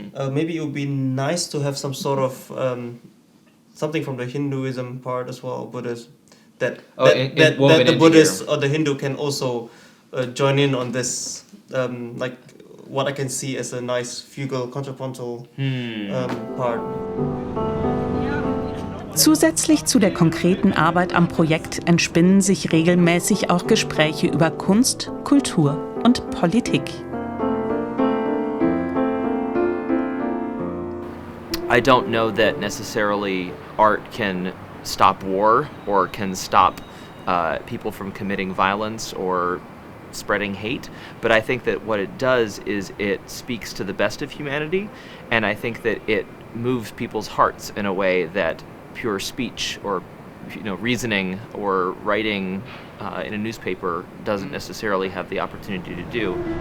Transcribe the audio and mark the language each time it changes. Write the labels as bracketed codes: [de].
[en] Maybe it would be nice to have some sort of something from the Hinduism part as well, Buddhist, that the Buddhist or the Hindu can also join in on this, like what I can see as a nice fugal contrapuntal part. [de] Zusätzlich zu der konkreten Arbeit am Projekt entspinnen sich regelmäßig auch Gespräche über Kunst, Kultur und Politik. [en] I don't know that necessarily art can stop war or can stop people from committing violence or spreading hate, but I think that what it does is it speaks to the best of humanity, and I think that it moves people's hearts in a way that pure speech or reasoning or writing in a newspaper doesn't necessarily have the opportunity to do.